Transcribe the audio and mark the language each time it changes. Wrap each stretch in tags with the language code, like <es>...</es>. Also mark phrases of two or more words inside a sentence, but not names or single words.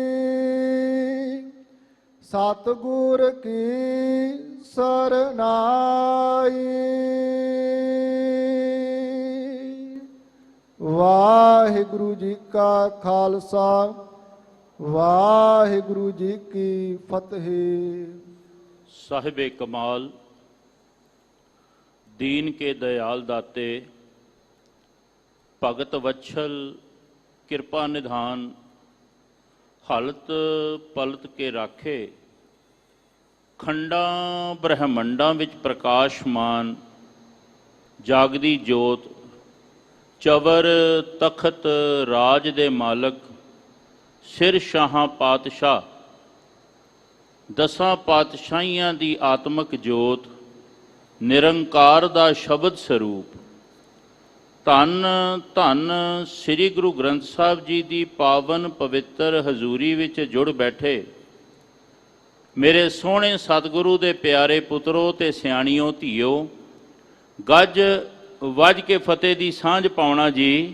<pa>ਸਤਿਗੁਰ ਕੀ ਸਰਨਾਈ। ਵਾਹਿਗੁਰੂ ਜੀ ਕਾ ਖਾਲਸਾ ਵਾਹਿਗੁਰੂ ਜੀ ਕੀ ਫਤਿਹ। ਸਾਹਿਬੇ ਕਮਾਲ ਦੀਨ ਕੇ ਦਯਾਲ ਦਾਤੇ, ਭਗਤ ਵਤਸਲ ਕ੍ਰਿਪਾ ਨਿਧਾਨ, ਹਲਤ ਪਲਤ ਕੇ ਰਾਖੇ, ਖੰਡਾਂ ਬ੍ਰਹਿਮੰਡਾਂ ਵਿੱਚ ਪ੍ਰਕਾਸ਼ਮਾਨ ਜਾਗਦੀ ਜੋਤ, ਚਵਰ ਤਖਤ ਰਾਜ ਦੇ ਮਾਲਕ, ਸਿਰ ਸ਼ਾਹਾਂ ਪਾਤਸ਼ਾਹ, ਦਸਾਂ ਪਾਤਸ਼ਾਹੀਆਂ ਦੀ ਆਤਮਕ ਜੋਤ, ਨਿਰੰਕਾਰ ਦਾ ਸ਼ਬਦ ਸਰੂਪ, ਧੰਨ ਧੰਨ ਸ੍ਰੀ ਗੁਰੂ ਗ੍ਰੰਥ ਸਾਹਿਬ ਜੀ ਦੀ ਪਾਵਨ ਪਵਿੱਤਰ ਹਜ਼ੂਰੀ ਵਿੱਚ ਜੁੜ ਬੈਠੇ ਮੇਰੇ ਸੋਹਣੇ ਸਤਿਗੁਰੂ ਦੇ ਪਿਆਰੇ ਪੁੱਤਰੋ ਤੇ ਸਿਆਣਿਓ ਧੀਓ, ਗੱਜ ਵੱਜ ਕੇ ਫਤਿਹ ਦੀ ਸਾਂਝ ਪਾਉਣਾ ਜੀ।</pa>